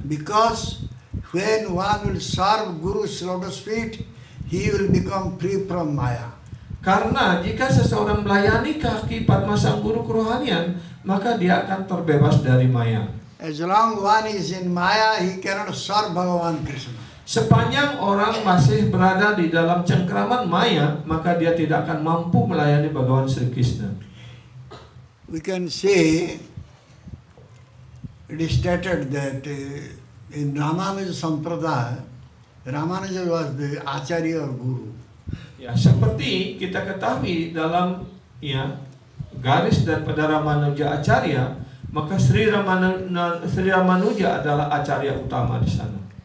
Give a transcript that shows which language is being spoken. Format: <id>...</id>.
<en>Because when one will serve Guru's lotus feet, he will become free from Maya.</en> <id>Karena jika seseorang melayani kaki Padmasang Guru kerohanian, maka dia akan terbebas dari maya.</id> <en>As long one is in Maya, he cannot serve Bhagavan Krishna.</en> <id>Sepanjang orang masih berada di dalam cengkraman maya, maka dia tidak akan mampu melayani Bhagavan Sri Krishna.</id> <en>We can say, it is stated that in Ramanuja Sampradaya, Ramanuja was the Acharya or Guru.</en> <id>Ya, seperti kita ketahui dalam garis daripada Ramanuja Acharya, maka Sri Ramanuja adalah Acharya utama di sana.</id>